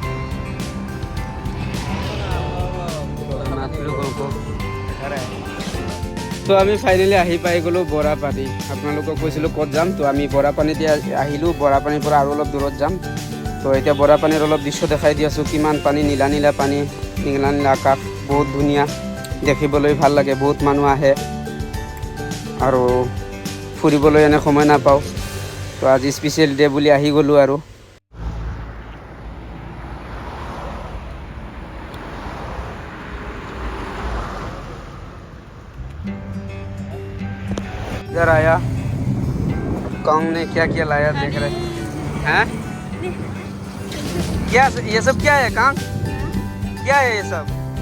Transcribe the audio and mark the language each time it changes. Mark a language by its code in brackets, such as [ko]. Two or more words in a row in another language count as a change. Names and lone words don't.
[hi] हम आप लोगों को दिखा रहा है। [as] तो আমি ফাইনেলি আহি পাই গ'লোঁ বৰাপানী। আপোনালোকক কৈছিলোঁ ক'ত যাম, তো আমি বৰাপানীতে আহিলোঁ। বৰাপানীৰ পৰা আৰু অলপ দূৰত যাম। তো এতিয়া বৰাপানীৰ অলপ দৃশ্য দেখাই দি আছোঁ, কিমান পানী, নীলা নীলা পানী, নীলা নীলা আকাশ, বহুত ধুনীয়া দেখিবলৈ, ভাল লাগে। বহুত মানুহ আহে, আৰু ফুৰিবলৈ এনে সময় নাপাওঁ। তো আজি [en] special day [as] বুলি আহি গ'লোঁ আৰু। [hi] इधर आया, कौन ने क्या क्या लाया देख रहे हैं? क्या ये सब क्या है? कहाँ क्या है ये सब?